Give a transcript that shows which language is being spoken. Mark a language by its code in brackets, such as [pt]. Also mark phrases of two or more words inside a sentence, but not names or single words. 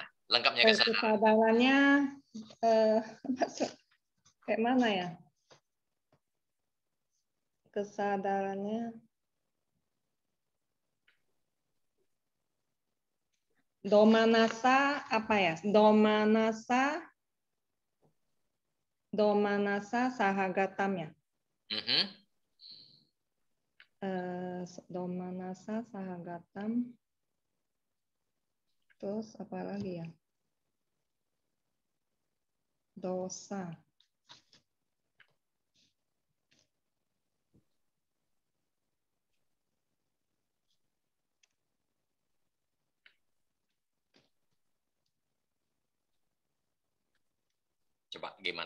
[id] Lengkapnya kesadaran. Kesadarannya kayak mana ya? Kesadarannya domanasa apa ya? [pi] Domanasa sahagatam ya. Domanasa sahagatam. [id] Terus apa lagi ya? Dosa. Coba gimana?